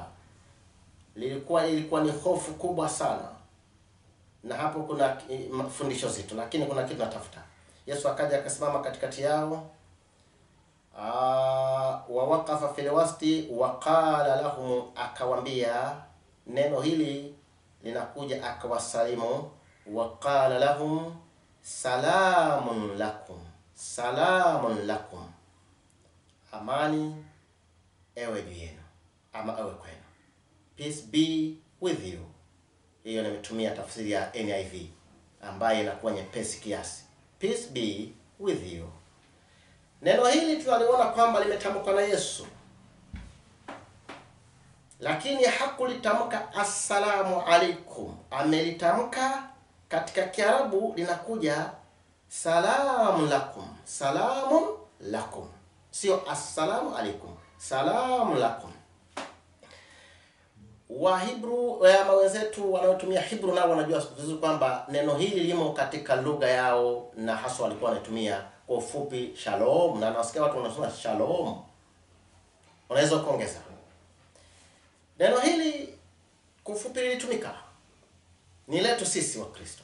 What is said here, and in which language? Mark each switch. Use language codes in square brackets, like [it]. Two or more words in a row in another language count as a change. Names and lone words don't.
[sw] Ilikuwa ni hofu kubwa sana, na hapo kuna fundisho zito, lakini kuna kitu natafuta. Yesu akaja akasimama katikati yao. [ar] ووقف في الوسط وقال لهم, [sw] akawambia. Neno hili linakuja akawasalimu. [ar] وقال لهم سلام لكم، سلام لكم, [sw] amani ewe juu yenu ama ewe kwenu, [en] peace be with you. [sw] Hiyo nimetumia tafsiri ya NIV ambayo inakuwa nyepesi kiasi, [en] peace be with you. [sw] Neno hili tunaliona kwamba limetamkwa na Yesu, lakini hakulitamka [ar] السلام عليكم. [sw] Amelitamka katika Kiarabu, linakuja [ar] سلام لكم، سلام لكم, [sw] sio [ar] السلام عليكم، سلام لكم. [sw] Wa Hebrew ama wenzetu wanaotumia Hebrew nao wanajua vizuri kwamba neno hili limo katika lugha yao, na hasa walikuwa wanatumia kwa ufupi shalom, na nasikia watu wanasema shalom. Unaweza kuongeza neno hili kufupi lilitumika, ni letu sisi wa Kristo.